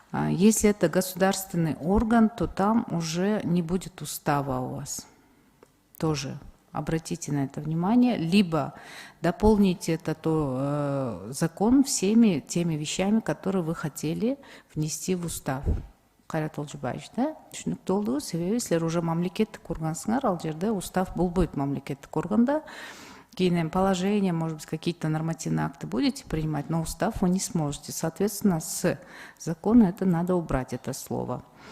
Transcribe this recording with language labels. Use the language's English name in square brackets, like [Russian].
[Russian] Если это государственный орган, то там уже не будет устава у вас. Тоже обратите на это внимание. Либо дополните этот закон всеми теми вещами, которые вы хотели внести в устав. [Kyrgyz] Кайрат Олжубаевич, да? Түшүнүктүү болду. Себеби силер уже мамлекеттик органсыңар, ал жерде устав болбойт мамлекеттик органда. Кийин [Russian] положение, может быть, какие-то нормативные акты будете принимать, но устав вы не сможете. Соответственно, с закона это надо убрать, это слово.